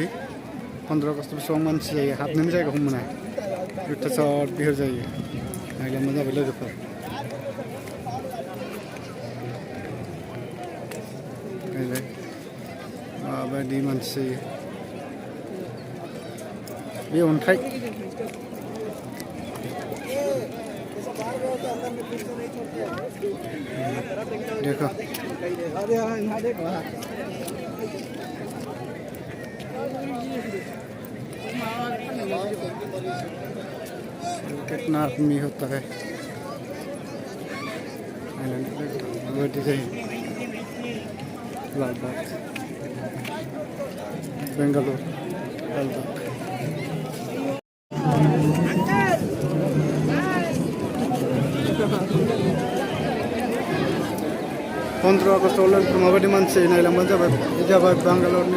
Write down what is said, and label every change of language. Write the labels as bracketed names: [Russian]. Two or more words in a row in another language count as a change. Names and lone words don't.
[Bodo] 15 आगस्ट बेसेबां मानसि जायो हाबनोनो जायगाखौ मोना अयथासार बिहिर जायो नायलांबानो जाबाय लोगोफोर नायलाय माबायदि मानसि जायो बे अन्थाइ देखो [Hindi] कितना आदमी होता है लालबाग बेंगालुरु लालबाग [Bodo] 15 आगस्टआव लोगोफोर माबायदि मानसि नायलांबानो जाबाय बेंगालुरुनि